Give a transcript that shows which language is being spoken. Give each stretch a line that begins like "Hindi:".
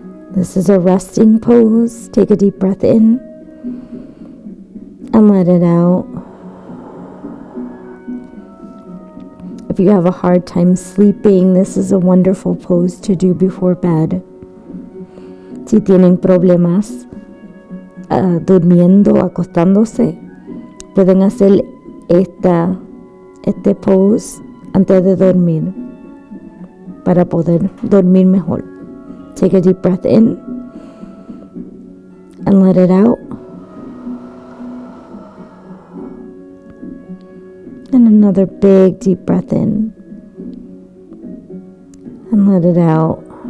English: This is a resting pose. Take a deep breath in and let it out. If you have a hard time sleeping, this is a wonderful pose to do before bed.
Spanish: Si tienen problemas durmiendo, acostándose, pueden hacer este pose antes de dormir para poder dormir mejor.
English: Take a deep breath in and let it out. And another big deep breath in and let it out.